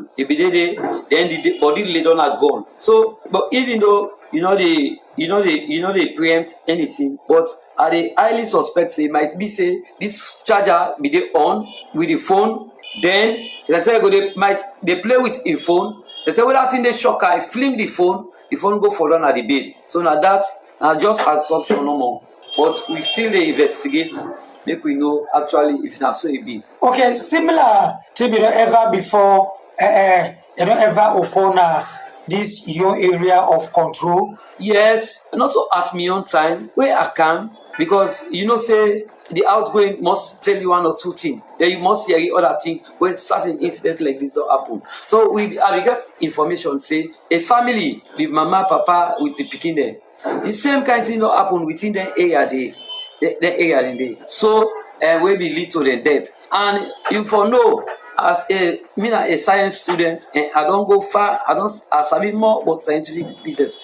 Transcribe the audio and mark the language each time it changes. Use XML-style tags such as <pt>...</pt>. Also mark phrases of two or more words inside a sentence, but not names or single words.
<pcm>E be dey there, then the body lay down at gone. So, but even though you know they preempt anything, but I dey highly suspect say might be say this charger be dey on with the phone, then they tell you might they play with a phone, they tell you that thing dey shock I fling the phone go fall down at the bed. So now that na just assumption no more, but we still dey investigate make we know actually if na so e be. Okay, similar thing you know ever before, you know ever upon this your area of control? Yes, and also at my own time wey I can, because you know say the outgoing must tell you one or two things, then you must hear the other thing when certain incidents like this don happen. So I get information say a family with mama papa with the pikin dem, the same kind thing don happen within the area dey. So wey be lead to the death. And you for know as a science student, I don go far, I sabi more about scientific business.</pcm>